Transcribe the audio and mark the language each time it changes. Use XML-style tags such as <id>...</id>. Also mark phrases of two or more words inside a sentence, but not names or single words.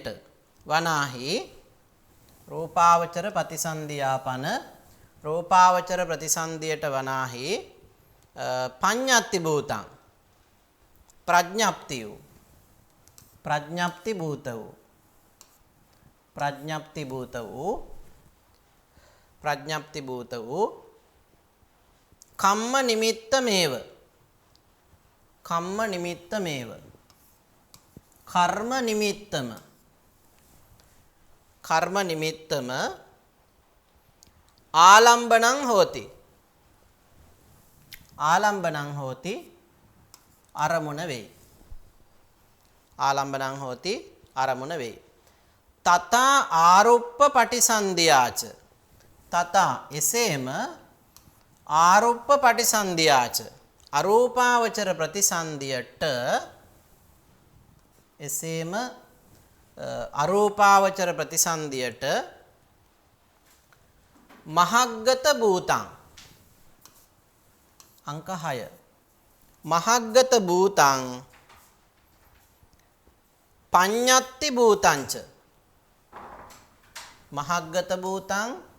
<si>වනාහි රූපාවචර ප්‍රතිසන්ධියාපන රූපාවචර ප්‍රතිසන්ධියට වනාහි</si> <pi>පඤ්ඤත්ති භූතං</pi> <si>ප්‍රඥප්ති වූ ප්‍රඥප්ති භූත වූ ප්‍රඥප්ති භූත වූ ප්‍රඥප්ති භූත වූ</si> <pi>කම්ම නිමිත්ත මේව කම්ම නිමිත්ත මේව</pi> <si>කර්ම නිමිත්තම කර්ම නිමිත්තම</si> <pi>ආලම්බනං හෝති. ආලම්බනං හෝති</pi> <si>අරමුණ වෙයි.</si> <pi>ආලම්බනං හෝති</pi> <si>අරමුණ වෙයි.</si> <pi>තථා ආරුප්ප පටිසන්ධියාච තථා</pi> <si>එසේම</si> <pi>ආරුප්ප පටිසන්ධියාච</pi> <si>අරූපාවචර ප්‍රතිසන්ධියට එසේම අරූපාවචර ප්‍රතිසන්ධියට</si> <pi>මහග්ගත භූතං අංක 6 මහග්ගත භූතං පඤ්ඤත්ති භූතංච මහග්ගත භූතං</pi>